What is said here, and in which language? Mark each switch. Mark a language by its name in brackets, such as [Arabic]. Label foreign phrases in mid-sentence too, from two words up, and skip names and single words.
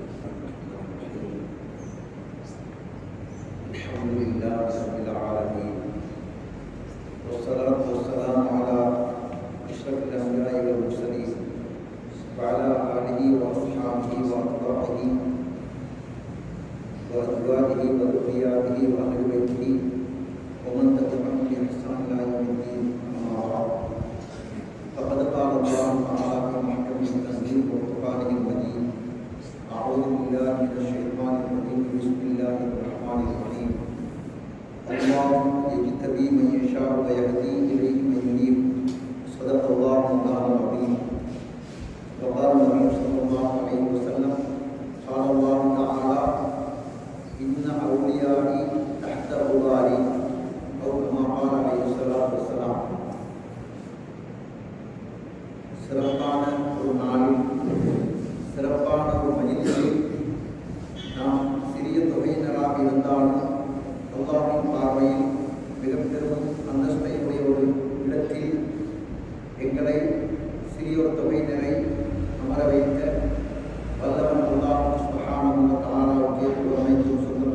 [Arabic] الحمد لله رب العالمين والصلاة والسلام على أشرف الأنبياء والمرسلين وعلى آله وأصحابه وأتباعه وأزواجه وذرياته وأهل بيته ومن تبعهم بإحسان إلى يوم الدين. أما بعد. فقد قال الله تعالى في محكم التنزيل والقرآن المجيد: أعوذ بالله من الشيطان الرجيم. بسم الله الرحمن الرحيم. الله يجتبي من يشاء ويهدي إليه من ينيب. صدق الله العظيم. وقال النبي صلى الله عليه وسلم: قال الله تعالى: إن أوليائي تحت أظلالي، أو كما قال عليه الصلاة والسلام. [Tamil] சிறப்பான ஒரு நாளில், சிறப்பான ஒரு மஜ்லிஸில் நாம் சிறிய தொகையினராக இருந்தாலும் அல்லாஹ்வின் பார்வையில் மிக பெரும் அந்தஸ்தை உடைய ஒரு இடத்தில் எங்களை சிறியோர் தொகையினரை அமர வைத்த வல்லவன் அல்லாஹ் [Arabic] سبحانه وتعالى [Tamil] புகழனைத்தும் சொந்தம்.